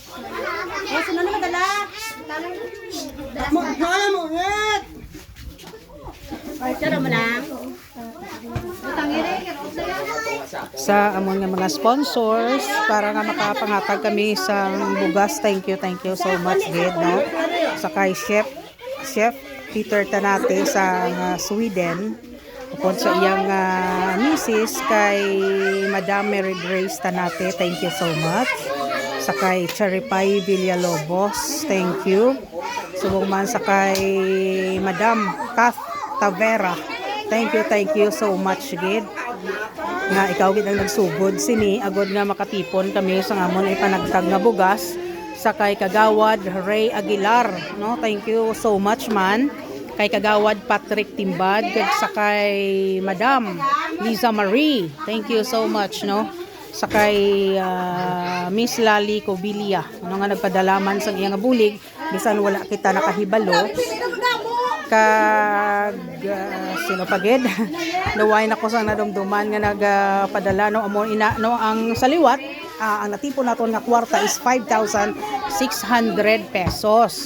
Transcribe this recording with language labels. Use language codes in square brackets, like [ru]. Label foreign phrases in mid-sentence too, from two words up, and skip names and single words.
[hil] Eh sino naman dala? Mo ulit. Ay tara mo lang. Sa among nga mga sponsors para nga makapangatag kami sa bugas. [en] Thank you so much [hil] gid no. Sa kay Chef Peter Tanate sa Sweden. Upod sa iyang misis kay Madam Mary Grace Tanate. [en] Thank you so much. [hil] Sa kay Charipay Villalobos. [en] Thank you. [hil] Subong man sa kay Madam Kath Tavera. [en] Thank you so much gid. [hil] Nga ikaw gid ang nagsugod sini agod nga makatipon kami sa ngamon ay panagtag nga bugas sa kay Kagawad Ray Aguilar no. [en] Thank you so much [hil] man kay [en] Kagawad Patrick Timbad [hil] kag sa kay [en] Madam Liza Marie. Thank you so much no. [hil] Sa kay Miss Lali Cobilia ano nga nagpadalaman sa iyang bulig bisan wala kita nakahibalo kag sino pagid naway nako sang nadumduman nga nagpadala no amo ina no ang saliwat ang natipon naton nga kwarta is 5,600 pesos.